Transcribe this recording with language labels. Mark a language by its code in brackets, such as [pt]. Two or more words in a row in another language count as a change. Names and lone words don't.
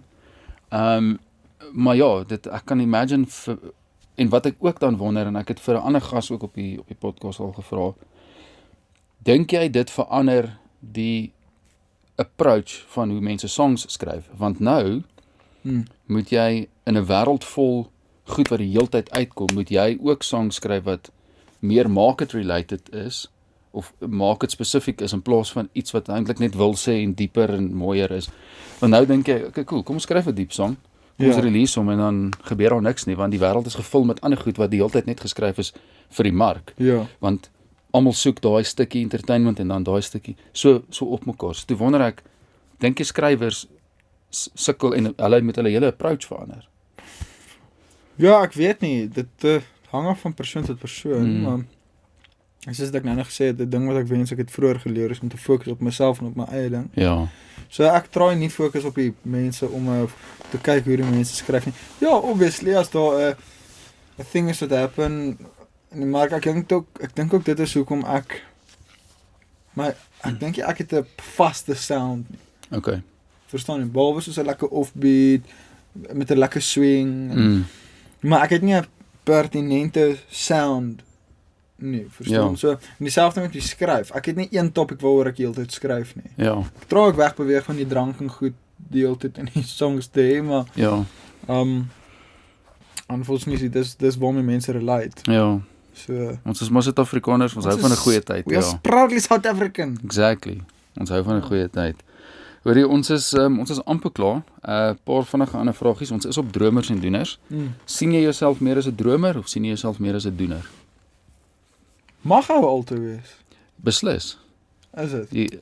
[af] Maar ja, ek kan imagine en wat ek ook dan wonder, en ek het vir 'n ander gas ook op die podcast al gevra, dink jy dit verander die approach van hoe mense songs skryf? Want nou moet jy in 'n wêreld vol goed wat die heeltyd uitkom, moet jy ook songs skryf wat meer [en] market related [af] is of market spesifiek is in plaas van iets wat eintlik net wil sê en dieper en mooier is. Want nou dink jy, [en] okay, cool, [af] kom ons skryf 'n diep song. Kom ons release hom en dan gebeur daar niks nie, want die wêreld is gevul met ander goed wat die hele tyd net geskryf is vir die mark. Ja. Want almal soek daai stukkie entertainment en dan daai stukkie so op mekaar. So toe wonder ek, dink jy skrywers sukkel en hulle met hulle hele approach verander? Ja, ek weet nie, dit hang af van persoon tot persoon, maar soos ek nou net gesê het, die ding wat ek wens ek het vroeër geleer is om te fokus op myself en op my eie ding. Ja. So ek try nie fokus op die mense om te kyk hoe die mense skryf nie. Ja, obviously as daar 'n thing is [en] what happen [af] in die mark, ek dink ook dit is hoekom ek dink ek het 'n vaste sound nie. Okay. Verstaan jy? Behalwe soos 'n lekker offbeat met 'n lekker swing. Maar ek het nie 'n pertinente sound nie, verstaan? Ja. So, en dieselfde met die skryf. Ek het nie een topic waaroor ek heeltyd skryf nie. Ja. Ek probeer wegbeweeg van die drank en goed die heeltyd in die songs te hê, maar Ja. unfortunately dis waarmee mense relate. Ja. So Ons is maar Suid-Afrikaners, ons hou van 'n goeie tyd, [en] We are [af] ja. [en] proudly South African. Exactly. [af] Ons hou van 'n goeie tyd. Hoorie, ons is amper klaar. 'n Paar vinnige ander vragies. Ons is op dromers en doeners. Sien jy jouself meer as 'n dromer of sien jy jouself meer as 'n doener? Mag hy altyd wees. Beslis. Is dit?